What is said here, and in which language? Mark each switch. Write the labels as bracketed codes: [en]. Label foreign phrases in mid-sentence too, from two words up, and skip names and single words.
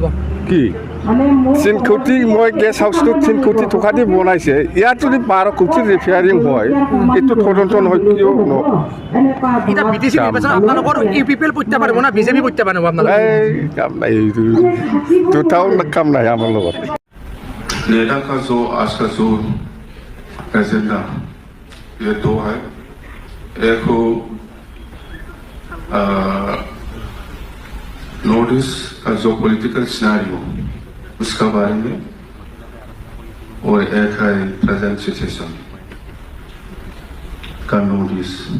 [as] কি 3 কোটি মই গেষ্ট হাউচটো 3 কোটি টকা দি বনাইছে, ইয়াত যদি 12 কোটি ৰিপেয়াৰিং হয় এইটো তদন্ত নহয় কিয়? এটা বিটিসি নিৰ্বাচন আপোনালোকৰ ইউপিপিএল প্ৰত্যাহাৰ হ'ব না বিজেপি প্ৰত্যাহাৰ হ'ব আপোনালোকৰ? এই কাম নাই, দুটাও কাম নাই আমাৰ লগত। [hi] नेता का जो आज का जो एजेंडा ये 2 है। एक हो नोटिस का जो [en] political scenario [hi] उसका बारे में, और एक है [en] present situation [hi] का नोटिस।